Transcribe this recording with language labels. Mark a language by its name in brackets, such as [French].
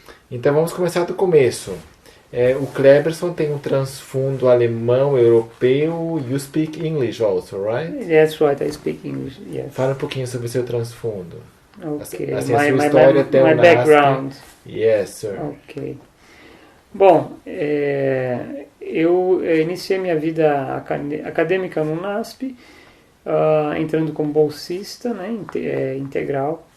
[Portuguese] Então vamos começar do começo. O Cleberson tem um transfundo alemão, europeu. [English] You speak English also, right? That's right, I speak English, yes. [Portuguese] Fala um pouquinho sobre o seu transfundo. Ok, assim, a sua história até o [English] background. Yes, sir. Ok. [Portuguese] Bom, eu iniciei minha vida acadêmica no NASP, entrando como bolsista, né, integral.